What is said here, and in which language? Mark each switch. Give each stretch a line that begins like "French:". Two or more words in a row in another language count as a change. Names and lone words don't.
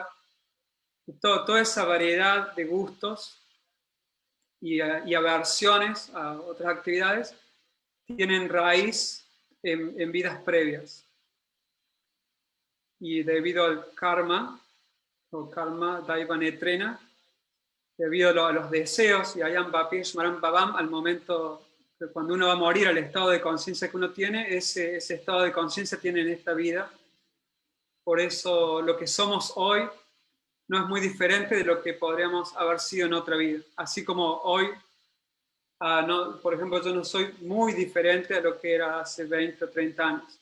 Spanish: Toda esa variedad de gustos y aversiones a otras actividades tienen raíz en vidas previas. Y debido al karma, o
Sanskrit: कर्म दैव नेत्रेण,
Spanish: debido a los deseos, y
Sanskrit: अयम् वापि स्मरम् भावम्,
Spanish: al momento que cuando uno va a morir, el estado de conciencia que uno tiene, ese estado de conciencia tiene en esta vida. Por eso lo que somos hoy no es muy diferente de lo que podríamos haber sido en otra vida. Así como hoy, no, por ejemplo, yo no soy muy diferente a lo que era hace 20 o 30 años.